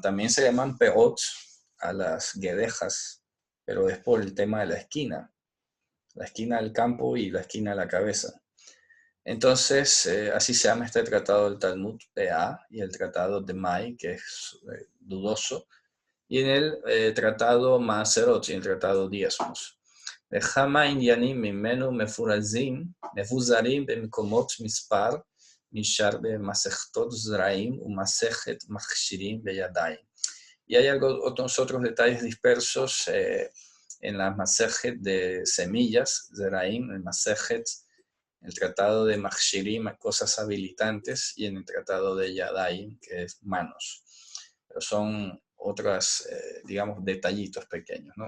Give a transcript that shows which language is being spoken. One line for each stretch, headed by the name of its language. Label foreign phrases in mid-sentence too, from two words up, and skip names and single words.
Spanish: También se llaman peot a las guedejas, pero es por el tema de la esquina del campo y la esquina de la cabeza. Entonces, así se llama este tratado del Talmud PA y el tratado de Mai, que es dudoso, y en el tratado Maaserot y el tratado Diezmos.
Hebrew: וכמה עניינים ממנו מבוזרים במקומות מספר נשאר במסכתות זרעים ומסכת מכשירים בידיים.
Spanish: Y hay otros detalles dispersos en la masejet de semillas, zeraim, el masejet, el tratado de Machshirim, cosas habilitantes, y en el tratado de Yadayim, que es manos. Pero son otras, digamos, detallitos pequeños, ¿no?